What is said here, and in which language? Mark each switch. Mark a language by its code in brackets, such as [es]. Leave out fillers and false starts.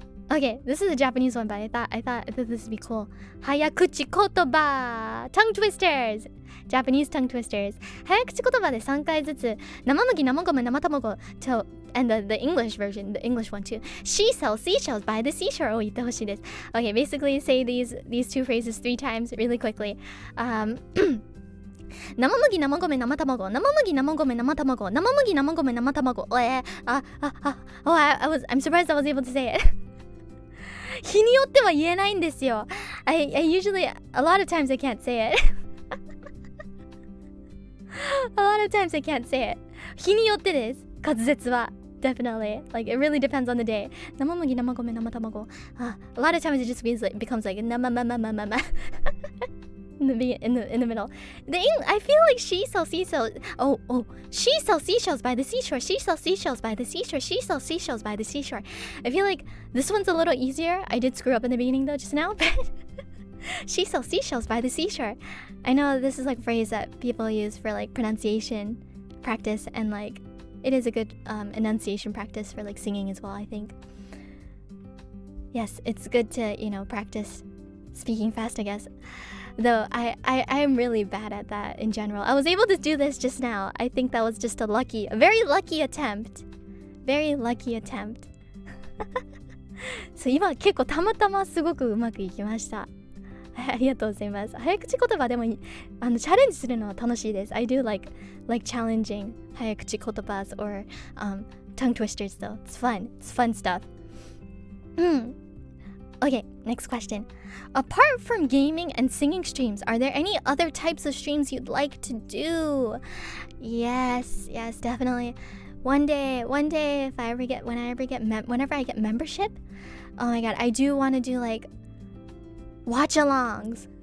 [en] Okay, this is a Japanese one, but I thought this would be cool. Hayakuchi kotoba, tongue twisters. Japanese tongue twisters. [ja] 早口言葉で3回ずつ生麦、生米、生卵 [en] to and the English version, the English one too. She sells seashells by the seashore. [ja] を言ってほしいです. [en] Okay, basically say these two phrases 3 times really quickly. [ja] 生麦、生米、生卵、生麦、生米、生卵、生麦、生米、生卵。 [en] I'm surprised I was able to say it. [ja] 日によっては言えないんですよ. [en] I usually, a lot of times I can't say it. A lot of times I can't say it. [ja] 日によってです。滑舌は [en] definitely. Like, it really depends on the day. [ja] 生麦、生米、生卵. [en] A lot of times it just becomes like in the middle. I feel like she sells seashells. She sells seashells by the seashore. She sells seashells by the seashore. She sells seashells by the seashore. I feel like this one's a little easier. I did screw up in the beginning though just now, but she sells seashells by the seashore. I know this is like a phrase that people use for like pronunciation practice, and like it is a good enunciation practice for like singing as well, I think. Yes, it's good to, you know, practice speaking fast, I guess. Though I'm really bad at that in general. I was able to do this just now. I think that was just a very lucky attempt. Very lucky attempt. [ja] そう今結構たまたますごくうまくいきました。ありがとうございます。早口言葉でもチャレンジするのは楽しいです。 [en] I do like challenging [ja] 早口言葉 or [en] tongue twisters though. It's fun. It's fun stuff. Okay, next question. Apart from gaming and singing streams, are there any other types of streams you'd like to do? Yes, definitely. One day, if I ever get, whenever I get membership, oh my god, I do want to do like watch-alongs.